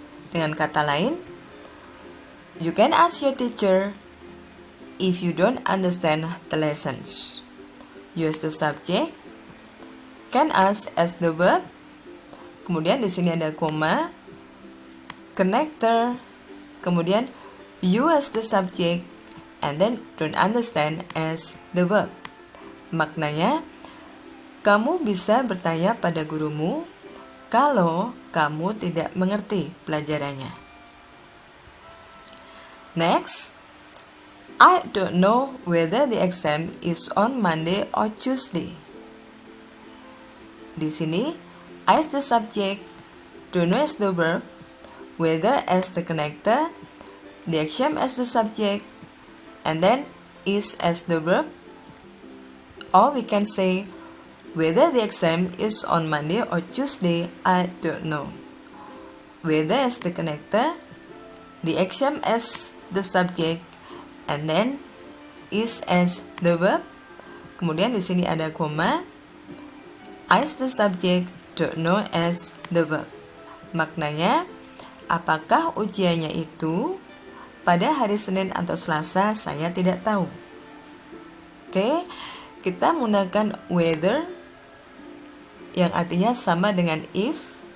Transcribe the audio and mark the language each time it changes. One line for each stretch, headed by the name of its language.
Indonesian: Dengan kata lain,
English: you can ask your teacher if you don't understand the lessons. Use the subject, can ask as the verb.
Indonesian: Kemudian di sini ada koma,
English: connector,
Indonesian: kemudian
English: you as the subject, and then don't understand as the verb.
Indonesian: Maknanya, kamu bisa bertanya pada gurumu kalau kamu tidak mengerti pelajarannya.
English: Next, I don't know whether the exam is on Monday or Tuesday.
Indonesian: Di sini,
English: I is the subject, don't know as the verb, whether as the connector, the exam as the subject, and then is as the verb. Or we can say, whether the exam is on Monday or Tuesday, I don't know. Whether as the connector, the exam as the subject, and then is as the verb.
Indonesian: Kemudian di sini ada koma,
English: I is the subject, don't know as the verb.
Indonesian: Maknanya, apakah ujiannya itu pada hari Senin atau Selasa, saya tidak tahu. Oke, kita menggunakan whether yang artinya sama dengan if.